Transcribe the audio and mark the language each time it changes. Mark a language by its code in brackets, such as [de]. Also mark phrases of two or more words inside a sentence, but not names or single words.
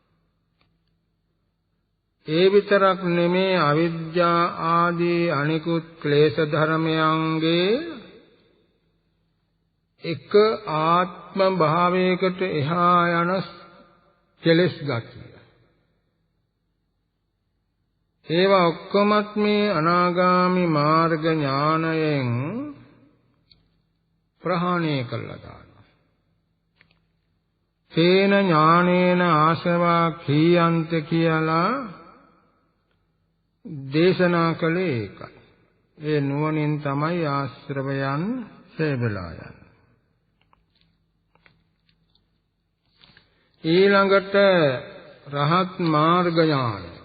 [si] ඒ විතරක් නෙමේ අවිද්‍යා ආදී අනිකුත් ක්ලේශ ධර්මයන්ගේ එක ආත්ම භාවයකට එහා යන කෙලෙස් ගතිය. ඒවා ඔක්කොමත් මේ අනාගාමි මාර්ග ඥානයෙන් ප්‍රහාණය කළා දානවා. [pi] තේන ඥානේන ආසවා කීයන්ත [si] කියලා දේශනා කළේ ඒකයි. ඒ නුවණින් තමයි ආශ්‍රවයන් සේබලා යන්නේ. ඊළඟට රහත් මාර්ග ඥානය.